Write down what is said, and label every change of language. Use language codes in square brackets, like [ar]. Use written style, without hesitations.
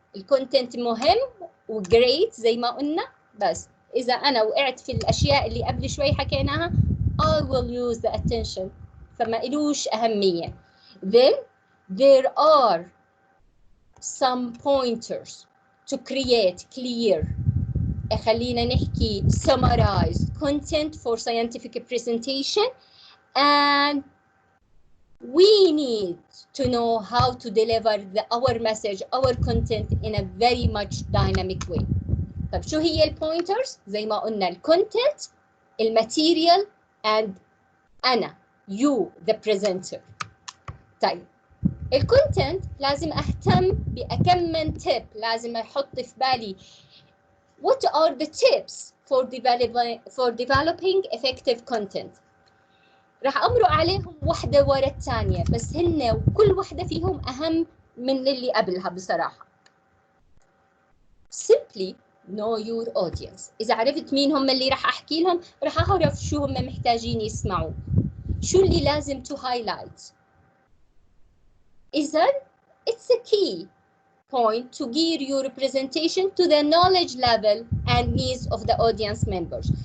[ar] الكونتنت مهم وجريت زي ما قلنا، بس إذا أنا وقعت في الأشياء اللي قبل شوي حكيناها [en] I will lose the attention، [ar] فما إلوش أهمية. [en] Then there are some pointers to create clear، [ar] خلينا نحكي [en] summarized content for scientific presentation, and we need to know how to deliver our message, our content in a very much dynamic way. [ar] طب شو هي البوينترز؟ زي ما قلنا الكونتنت، الماتيريال، and أنا [en] you the presenter. [ar] طيب الكونتنت لازم أهتم بكم من تيب، لازم أحط في بالي [en] what are the tips for developing effective content. [ar] راح أمرق عليهم واحدة ورا الثانية، بس هن وكل واحدة فيهم أهم من اللي قبلها بصراحة. [en] Simply know your audience. [ar] إذا عرفت مين هم اللي راح أحكي لهم، راح أعرف شو هم محتاجين يسمعوا، شو اللي لازم [en] to highlight. إذن it's a key point to gear your presentation to the knowledge level and needs of the audience members.